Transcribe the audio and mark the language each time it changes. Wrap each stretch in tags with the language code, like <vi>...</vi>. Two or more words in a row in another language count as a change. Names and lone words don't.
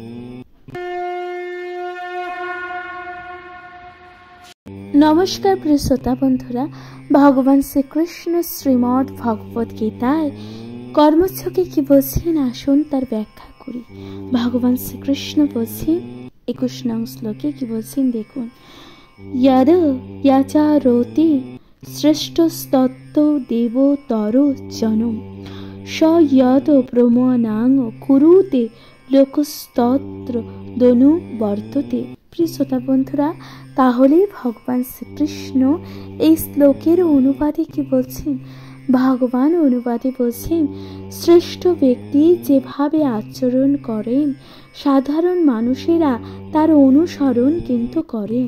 <bn>নমস্কার প্রিয় শ্রোতা বন্ধুরা, ভগবান শ্রীকৃষ্ণ শ্রীমদ্ ভগবত গীতায় কর্মচ্ছকে কি বলছেন আসুন তার ব্যাখ্যা করি। ভগবান শ্রীকৃষ্ণ বলছেন 21নং শ্লোকে কি বলছেন দেখুন,</bn> <sa>यद याचारोति श्रेष्ठस्तत्त्व देवोत्तरो जनो स यद ब्रह्मणां कुरुते লোকস্তত্র দনু বর্ততে।</sa> <bn>প্রিয় শ্রোতা বন্ধুরা, তাহলে ভগবান শ্রীকৃষ্ণ এই শ্লোকের অনুবাদে কি বলছেন? ভগবান অনুবাদে বলছেন, শ্রেষ্ঠ ব্যক্তি যেভাবে আচরণ করেন সাধারণ মানুষেরা তার অনুসরণ কিন্তু করেন।</bn>